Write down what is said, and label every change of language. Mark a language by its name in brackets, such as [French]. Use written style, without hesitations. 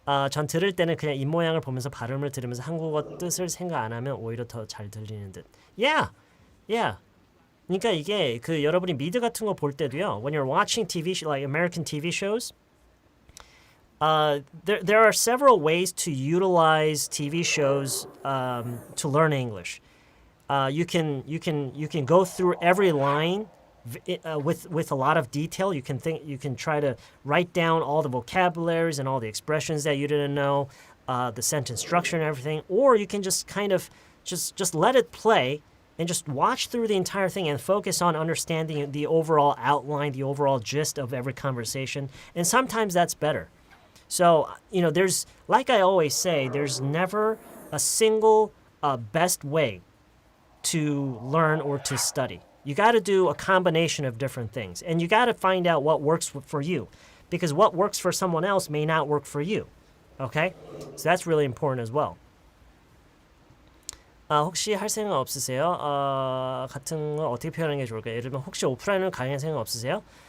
[Korean] 전 들을 때는 그냥 입모양을 보면서 발음을 들으면서 한국어 뜻을 생각 안 하면 오히려 더 잘 들리는 듯. [English] Yeah. [Korean] 그러니까 이게 여러분이 미드 같은 거 볼 때도요. [English] When you're watching TV, like American TV shows, there are several ways to utilize TV shows to learn English. You can go through every line with a lot of detail. You can try to write down all the vocabularies and all the expressions that you didn't know, the sentence structure and everything, or you can just kind of just let it play and just watch through the entire thing and focus on understanding the overall outline, the overall gist of every conversation. And sometimes that's better. So, there's, like I always say, there's never a single best way to learn or to study. You got to do a combination of different things. And you got to find out what works for you. Because what works for someone else may not work for you. Okay? So that's really important as well. [Korean] 혹시 할 생각 없으세요? 같은 거 어떻게 표현하는 게 좋을까요? 예를 들면 혹시 오프라인을 강의할 생각 없으세요?